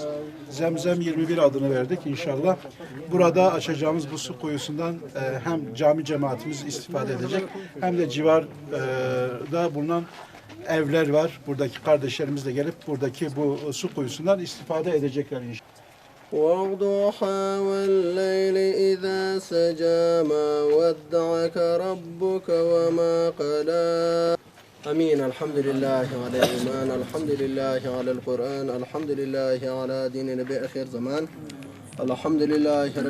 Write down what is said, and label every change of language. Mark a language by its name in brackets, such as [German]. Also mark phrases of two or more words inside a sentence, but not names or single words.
[Turkish] Zemzem 21 adını verdik inşallah. Burada açacağımız bu su kuyusundan hem cami cemaatimiz istifade edecek hem de civarda bulunan evler var. Buradaki kardeşlerimiz de gelip buradaki bu su kuyusundan istifade edecekler inşallah. [Arabic] والضحى والليل إذا سجى ما ودعك ربك وما قلى أمين الحمد لله على الإيمان الحمد لله على القرآن الحمد لله على دين نبي آخر زمان الحمد لله رب